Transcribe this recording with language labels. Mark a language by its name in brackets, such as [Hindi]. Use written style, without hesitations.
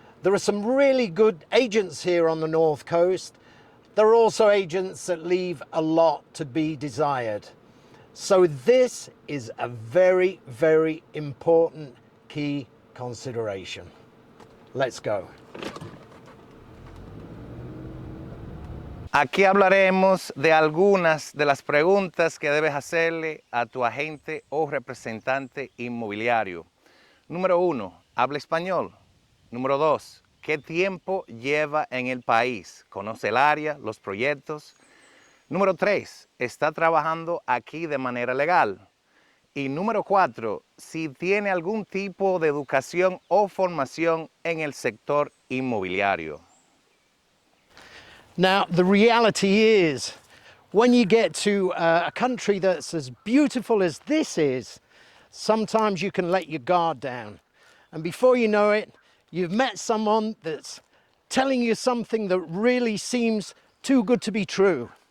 [English] There are some really good agents here on the north coast. There are also agents that leave a lot to be desired. So this is a very, very important key consideration. Let's go. [Spanish] Aquí hablaremos de algunas de las preguntas que debes hacerle a tu agente o representante inmobiliario. Número 1, ¿habla español? Número 2, ¿qué tiempo lleva en el país? ¿Conoce el área, los proyectos? Número 3, ¿está trabajando aquí de manera legal? Y número 4, si tiene algún tipo de educación o formación en el sector inmobiliario. [English] Now, the reality is, when you get to a country that's as beautiful as this is, sometimes you can let your guard down. And before you know it, you've met someone that's telling you something that really seems too good to be true.